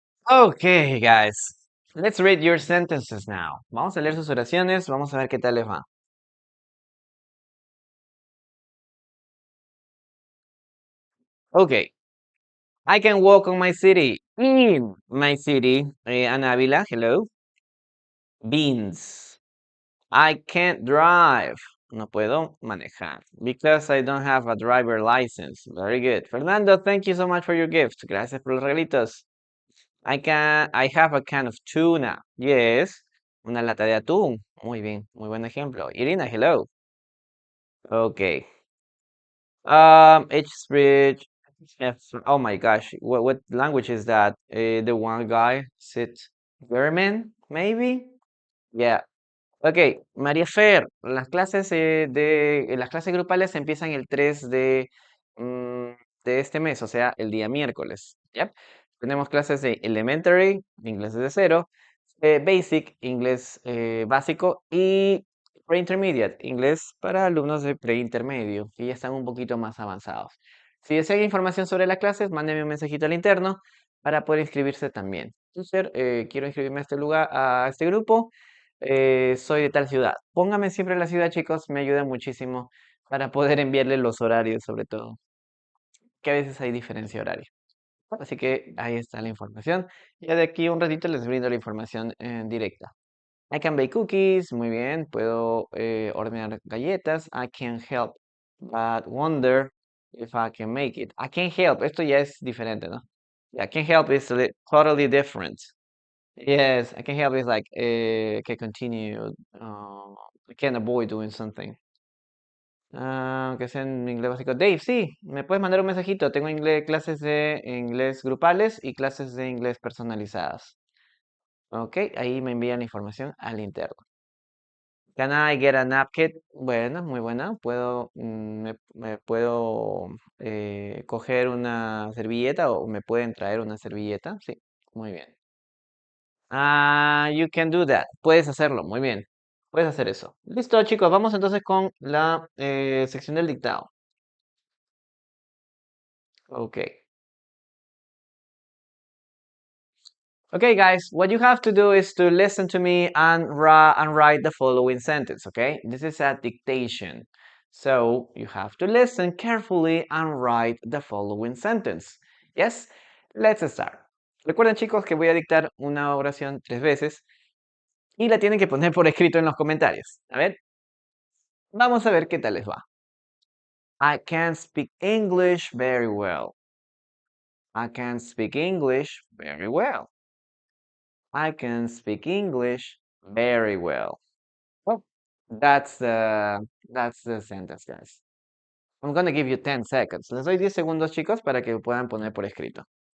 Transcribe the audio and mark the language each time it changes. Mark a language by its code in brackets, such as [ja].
[en] Okay, guys. Let's read your sentences now. [es] Vamos a leer sus oraciones, vamos a ver qué tal les va. [en] Okay. I can walk on my city. In my city. Ana Ávila, hello. Beans. I can't drive. [es] No puedo manejar. [en] Because I don't have a driver license. Very good. Fernando, thank you so much for your gift. [es] Gracias por los regalitos. [en] I have a can of tuna. [es] Yes. Una lata de atún. Muy bien, muy buen ejemplo. Irina, hello. Okay. [en] H-Bridge. Oh my gosh, what language is that? The one guy said German, maybe? Yeah. [es] Ok, María Fer, las clases grupales empiezan el 3 mm, de este mes, o sea, el día miércoles. ¿Ya? Tenemos clases de Elementary, inglés desde cero, Basic, inglés básico, y Pre-Intermediate, inglés para alumnos de preintermedio, que ya están un poquito más avanzados. Si desean información sobre las clases, mándenme un mensajito al interno para poder inscribirse también. Teacher, quiero inscribirme a este lugar, a este grupo. Soy de tal ciudad. Póngame siempre la ciudad, chicos, me ayuda muchísimo para poder enviarle los horarios, sobre todo, que a veces hay diferencia horaria. Así que ahí está la información. Ya de aquí a un ratito les brindo la información en directa. [en] I can bake cookies, [es] muy bien. Puedo hornear galletas. [en] I can help, but wonder if I can make it. I can help, [es] esto ya es diferente, ¿no? [en] Yeah, can help is totally different. Yes, I can help is like can continue. I can avoid doing something. [es] Que sea en inglés básico. Dave, sí, me puedes mandar un mensajito. Tengo clases de inglés grupales y clases de inglés personalizadas. Ok, ahí me envían la información al interno. [en] Can I get a napkin? [es] Bueno, muy buena. Me puedo coger una servilleta o me pueden traer una servilleta. Sí, muy bien. [en] Ah, you can do that. [es] Puedes hacerlo, muy bien. Puedes hacer eso. Listo, chicos. Vamos entonces con la sección del dictado. Ok. [en] Okay, guys, what you have to do is to listen to me and write the following sentence, okay? This is a dictation. So you have to listen carefully and write the following sentence. Yes? Let's start. [es] Recuerden, chicos, que voy a dictar una oración 3 veces y la tienen que poner por escrito en los comentarios. A ver, vamos a ver qué tal les va. [en] I can speak English very well. I can speak English very well. I can speak English very well. Well, that's the sentence, guys. I'm gonna give you 10 seconds. [es] Les doy 10 segundos, chicos, para que puedan poner por escrito.